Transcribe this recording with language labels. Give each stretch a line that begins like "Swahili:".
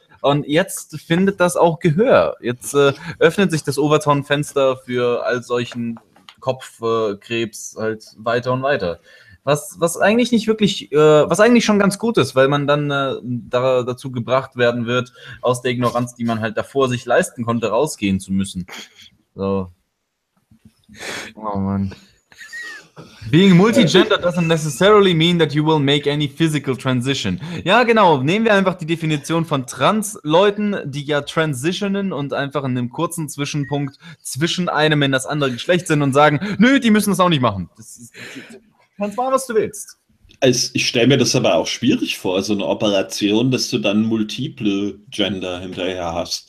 German: Und jetzt findet das auch Gehör. Jetzt öffnet sich das Overton-Fenster für all solchen Kopfkrebs halt weiter und weiter. Was eigentlich nicht wirklich, was eigentlich schon ganz gut ist, weil man dann dazu gebracht werden wird, aus der Ignoranz, die man halt davor sich leisten konnte, rausgehen zu müssen. So. Oh Mann.
English: Being multigender doesn't necessarily mean that you will make any physical transition.
German: Ja, genau. Nehmen wir einfach die Definition von Trans-Leuten, die ja transitionen und einfach in einem kurzen Zwischenpunkt zwischen einem in das andere Geschlecht sind und sagen, nö, die müssen das auch nicht machen. Du kannst machen, was du willst. Ich stelle mir das aber auch schwierig vor, so eine Operation, dass du dann multiple Gender hinterher hast.